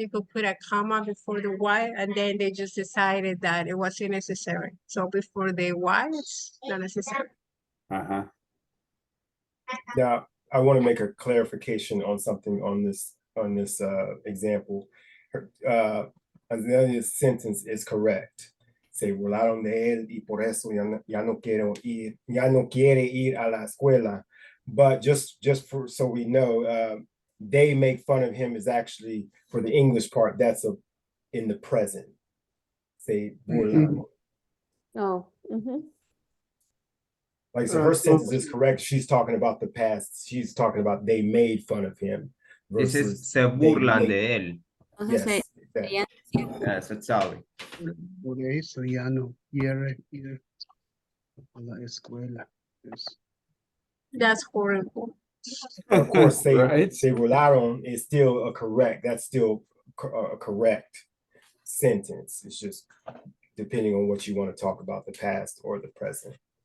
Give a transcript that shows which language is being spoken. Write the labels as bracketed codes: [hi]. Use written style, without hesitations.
[en] You could put a comma before the Y, and then they just decided that it wasn't necessary. So before the Y, it's not necessary. Uh-huh. now, I want to make a clarification on something on this example. The sentence is correct. [es] Se burlaron de él y por eso ya no quiere ir a la escuela. [en] But just so we know, they make fun of him is actually, for the English part, that's in the present. [es] Se burlaron. [en] Oh, Like, so her sentence is correct. She's talking about the past. She's talking about they made fun of him This versus [es] is se burlan de él. Entonces, [en] yes, [es] ella- Eso sabe. Por eso ya no quiere ir a la escuela. [en] Yes. That's horrible. of course, se Right. burlaron is still a correct. That's still a correct sentence. It's just depending on what you want to talk about, the past or the present.